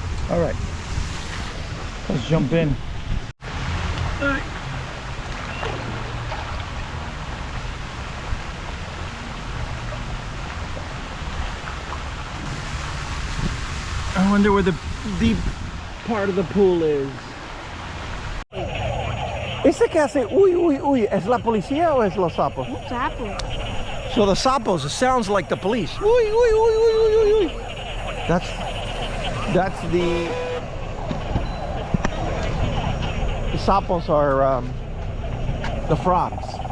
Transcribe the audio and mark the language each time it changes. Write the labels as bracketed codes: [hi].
[en] All right, let's jump in. All right. I wonder where the deep part of the pool is. [es] ¿Ese que hace uy, uy, uy, es la policía o es los sapos? Un sapo. [en] So the sapos, it sounds like the police. Uy, uy, uy, uy, uy, uy, uy. That's the sapos are the frogs.